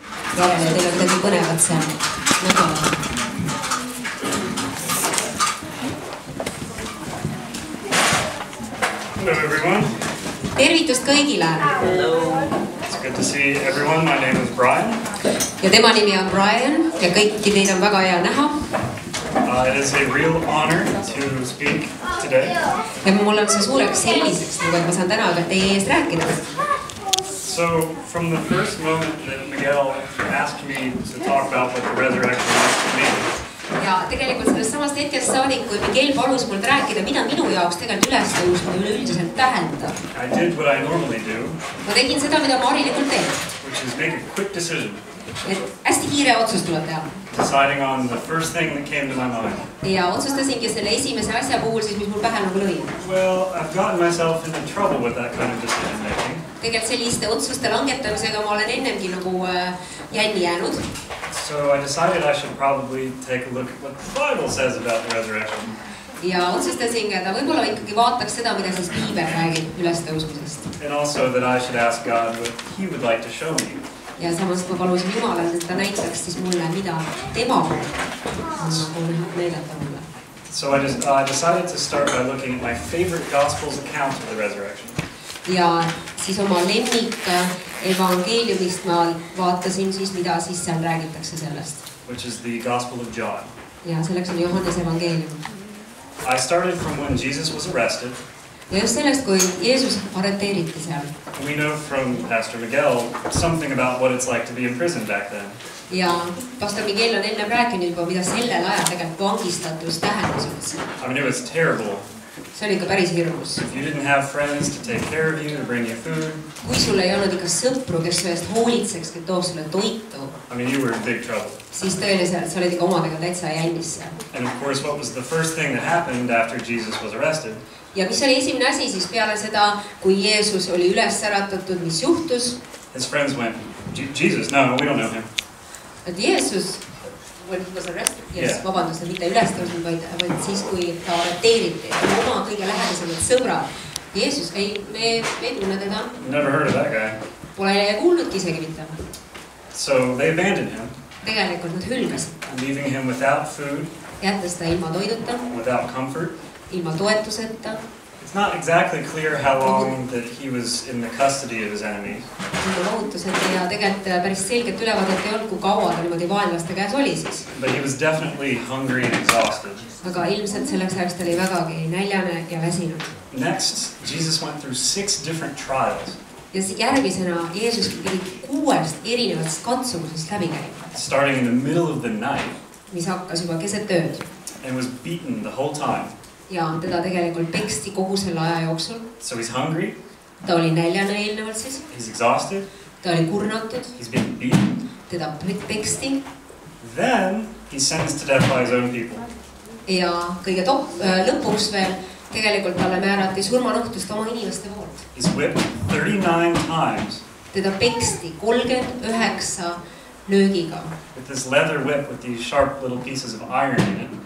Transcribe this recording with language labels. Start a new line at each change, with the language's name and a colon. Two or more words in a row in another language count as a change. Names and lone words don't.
Estonian: järele, teil on midagi põnevat seal nädalal.
English: Hello everyone.
Estonian: Tervitust kõigile.
English: Hello. It's good to see everyone. My name is Brian.
Estonian: Ja tema nimi on Brian ja kõiki teid on väga hea näha.
English: It is a real honor to speak today.
Estonian: Ja mul on see suureks selliseks, et ma saan täna teie ees rääkida.
English: So from the first moment that Miguel asked me to talk about what the resurrection was to me.
Estonian: Ja tegelikult sellest samast hetkest saadik, kui Miguel palus mult rääkida, mida minu jaoks tegelikult ülestõusmine üleüldiselt tähendab.
English: I did what I normally do.
Estonian: Ma tegin seda, mida ma harilikult teen.
English: Which is make a quick decision.
Estonian: Et hästi kiire otsus tuleb teha.
English: Deciding on the first thing that came to my mind.
Estonian: Ja otsustasingi selle esimese asja puhul siis, mis mul pähe nagu lõi.
English: Well, I've gotten myself into trouble with that kind of decision making.
Estonian: Tegelikult selliste otsuste langetamisega ma olen ennemgi nagu jänni jäänud.
English: So I decided I should probably take a look at what the Bible says about the resurrection.
Estonian: Ja otsustasingi, et võib-olla ikkagi vaataks seda, mida siis Piibel räägib ülestõusmisest.
English: And also that I should ask God what He would like to show me.
Estonian: Ja samas ma palusin Jumalalt, et ta näitaks siis mulle, mida tema on näidata mulle.
English: So I decided to start by looking at my favorite Gospel's account of the resurrection.
Estonian: Ja siis oma lemmik evangeeliumist ma vaatasin siis, mida siis seal räägitakse sellest.
English: Which is the Gospel of John.
Estonian: Ja selleks on Johannes evangeelium.
English: I started from when Jesus was arrested.
Estonian: Ja just sellest, kui Jeesus arreteeriti seal.
English: We know from Pastor Miguel something about what it's like to be in prison back then.
Estonian: Ja Pastor Miguel on ennem rääkinud juba, mida sellel ajal tegelikult vangistatus tähendas üldse.
English: I mean, it was terrible.
Estonian: See oli ikka päris hirmus.
English: If you didn't have friends to take care of you, to bring you food.
Estonian: Kui sul ei olnud ikka sõpru, kes su eest hoolitseks, kes toob sulle toitu.
English: I mean, you were in big trouble.
Estonian: Siis tõeliselt, sa olid ikka omadega täitsa jännis seal.
English: And of course, what was the first thing that happened after Jesus was arrested?
Estonian: Ja mis oli esimene asi siis peale seda, kui Jeesus oli üles äratatud, mis juhtus?
English: His friends went, Jesus, no, we don't know him.
Estonian: Et Jeesus,
English: when he was arrested,
Estonian: vabandust, mitte ülestõusnud, vaid siis, kui ta arreteeriti, oma kõige lähedasemad sõbrad. Jeesus, me ei tunne teda.
English: Never heard of that guy.
Estonian: Pole kuulnudki isegi mitte.
English: So they abandoned him.
Estonian: Tegelikult nad hülgasid.
English: Leaving him without food.
Estonian: Jättes ta ilma toiduta.
English: Without comfort.
Estonian: Ilma toetuseta.
English: It's not exactly clear how long that he was in the custody of his enemies.
Estonian: Ja tegelikult päris selget ülevaadet ei olnud, kui kaua ta niimoodi vaenlaste käes oli siis.
English: But he was definitely hungry and exhausted.
Estonian: Aga ilmselt selleks ajaks ta oli vägagi näljane ja väsinud.
English: Next, Jesus went through 6 different trials.
Estonian: Ja järgmisena Jeesus pidi 6 erinevatest katsumusest läbi käima.
English: Starting in the middle of the night.
Estonian: Mis hakkas juba keset ööd.
English: And was beaten the whole time.
Estonian: Ja teda tegelikult peksti kogu selle aja jooksul.
English: So he's hungry.
Estonian: Ta oli näljane eelnevalt siis.
English: He's exhausted.
Estonian: Ta oli kurnatud.
English: He's been beaten.
Estonian: Teda peksti.
English: Then he's sentenced to death by his own people.
Estonian: Ja kõige lõpuks veel tegelikult talle määrati surmanuhtlust oma inimeste poolt.
English: He's whipped 39 times.
Estonian: Teda peksti 39 löögiga.
English: With this leather whip with these sharp little pieces of iron in it.